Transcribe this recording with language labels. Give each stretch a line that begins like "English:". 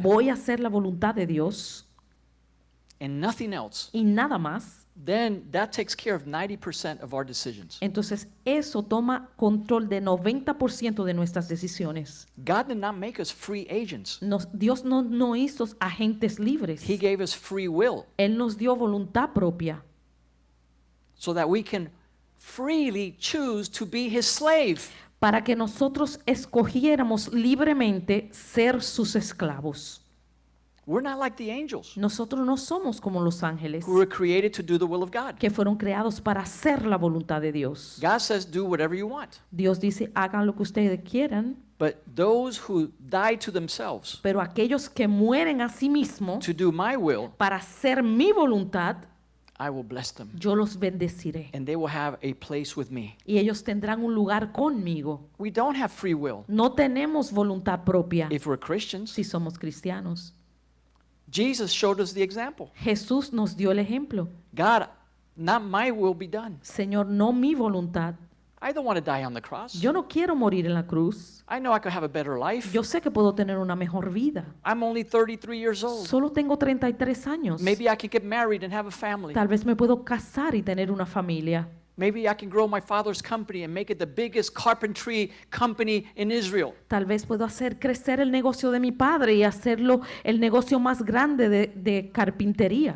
Spanish: voy a hacer la voluntad de Dios
English: and nothing else,
Spanish: y nada más,
English: then that takes care of 90% of our decisions.
Spanish: entonces eso toma control de 90% de nuestras decisiones.
English: God did not make us free agents.
Spanish: Dios no hizo agentes libres.
English: He gave us free will
Spanish: Él nos dio voluntad propia
English: so that we can freely choose to be his slave.
Spanish: para que nosotros escogiéramos libremente ser sus esclavos.
English: We're not like the angels
Spanish: Nosotros no somos como los ángeles
English: who were created to do the will of God.
Spanish: que fueron creados para hacer la voluntad de Dios.
English: God says, do whatever you want.
Spanish: Dios dice, hagan lo que ustedes quieran,
English: But those who die to themselves
Spanish: pero aquellos que mueren a sí mismos
English: to do my will,
Spanish: para hacer mi voluntad,
English: I will bless them.
Spanish: yo los bendeciré.
English: And they will have a place with me.
Spanish: Y ellos tendrán un lugar conmigo.
English: We don't have free will
Spanish: No tenemos voluntad propia
English: if we're Christians.
Spanish: si somos cristianos.
English: Jesus showed us the example.
Spanish: Jesús nos dio el ejemplo.
English: God, not my will be done.
Spanish: Señor, no mi voluntad.
English: I don't want to die on the cross.
Spanish: Yo no quiero morir en la cruz.
English: I know I could have a better life.
Spanish: Yo sé que puedo tener una mejor vida.
English: I'm only 33 years old.
Spanish: Solo tengo 33 años.
English: Maybe I could get married and have a family.
Spanish: Tal vez me puedo casar y tener una familia.
English: Maybe I can grow my father's company and make it the biggest carpentry company in Israel.
Spanish: Tal vez puedo hacer crecer el negocio de mi padre y hacerlo el negocio más grande de carpintería.